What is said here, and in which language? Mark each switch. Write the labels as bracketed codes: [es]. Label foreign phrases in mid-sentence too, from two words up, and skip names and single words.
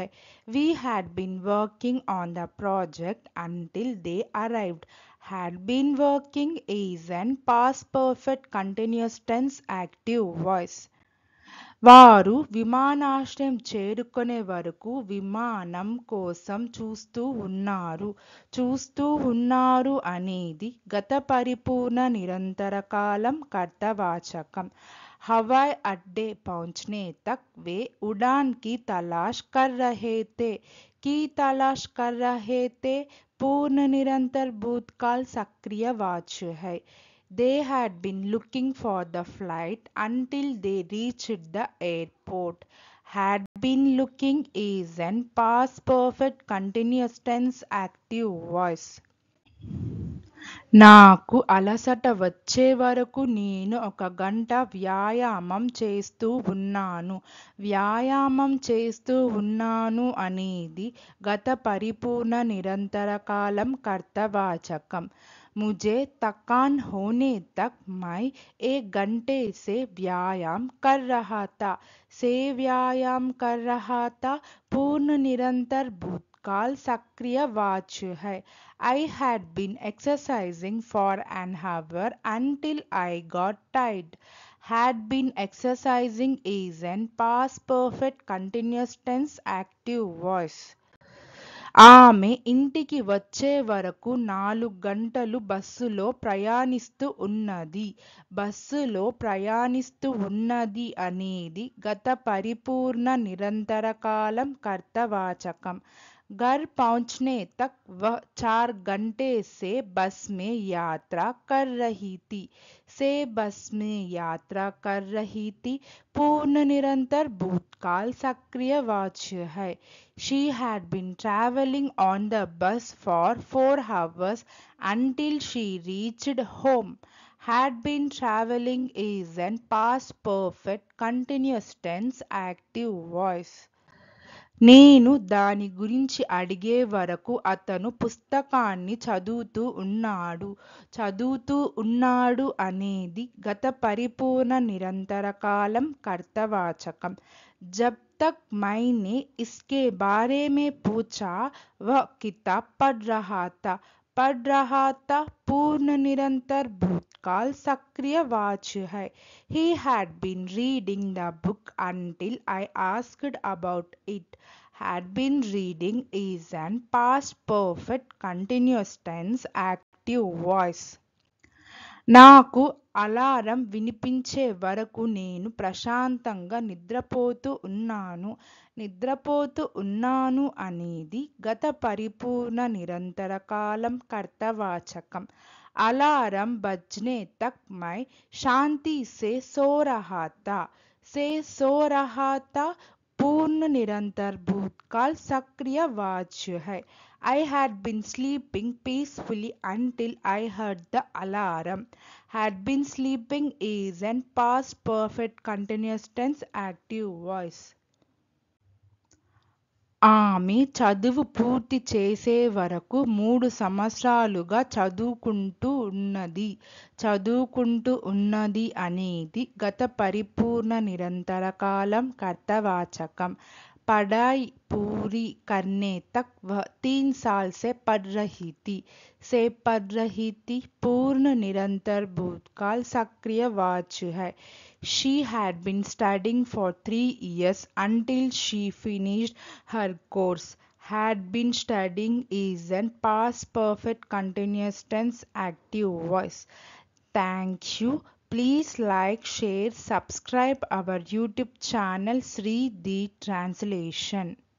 [en] We had been working on the project until they arrived. Had been working is an past perfect continuous tense active voice. [te] వారు విమానాశ్రయం చేరుకునే వరకు విమానం కోసం చూస్తూ ఉన్నారు అనేది గత పరిపూర్ణ నిరంతర కాలం కర్తవాచకం. [hi] हवाई अड्डे पहुंचने तक वे उड़ान की तलाश कर रहे थे पूर्ण निरंतर भूतकाल सक्रिय वाच्य है. [en] They had been looking for the flight until they reached the airport. Had been looking is an past perfect continuous tense active voice. [te] నాకు అలసట వచ్చే వరకు నేను 1 గంట వ్యాయామం చేస్తూ ఉన్నాను అనేది గత పరిపూర్ణ నిరంతర కాలం కర్తవాచకం. [hi] मुझे थकान होने तक मैं 1 घंटे से व्यायाम कर रहा था। से व्यायाम कर रहा था पूर्ण निरंतर भूतकाल सक्रिय वाच्य है। [en] I had been exercising for an hour until I got tired. Had been exercising is an past perfect continuous tense active voice. [te] ఆమె ఇంటికి వచ్చే వరకు 4 గంటలు బస్సులో ప్రయాణిస్తూ ఉన్నది. బస్సులో ప్రయాణిస్తూ ఉన్నది అనేది గత పరిపూర్ణ నిరంతర కాలం కర్తవాచకం. [hi] घर पहुंचने तक वह 4 घंटे से बस में यात्रा कर रही थी। से बस में यात्रा कर रही थी पूर्ण निरंतर भूतकाल सक्रिय वाच्य है। [en] She had been traveling on the bus for 4 hours until she reached home. Had been traveling is an past perfect continuous tense active voice. [te] నేను దాని గురించి అడిగే వరకు అతను పుస్తకాన్ని చదువుతూ ఉన్నాడు అనేది గత పరిపూర్ణ నిరంతర కాలం కర్తవాచకం. [hi] जब तक मैंने इसके बारे में पूछा वह किताब पढ़ रहा था पूर्ण निरंतर भूतकाल सक्रिय वाच्य है। [en] He had been reading the book until I asked about it. Had been reading is an past perfect continuous tense active voice. [te] నాకు అలారం వినిపించే వరకు నేను ప్రశాంతంగా నిద్రపోతూ ఉన్నాను అనేది గత పరిపూర్ణ నిరంతర కాలం కర్తవాచకం. [hi] अलार्म बजने तक मैं शांति से सो रहा था. से सो रहा था पूर्ण निरंतर भूतकाल सक्रिय वाच्य है. [en] I had been sleeping peacefully until I heard the alarm. Had been sleeping is an past perfect continuous tense active voice. [te] ఆమె చదువు పూర్తి చేసే వరకు 3 సంవత్సరాలుగా చదువుకుంటూ ఉన్నది అనేది గత పరిపూర్ణ నిరంతర కాలం కర్తవాచకం. [hi] पढ़ाई पूरी करने तक वह 3 साल से पढ़ रही थी. से पढ़ रही थी पूर्ण निरंतर भूतकाल सक्रिय वाच्य है. [en] She had been studying for 3 years until she finished her course. Had been studying is an past perfect continuous tense active voice. Thank you. Please like, share, subscribe our YouTube channel Sri The Translation.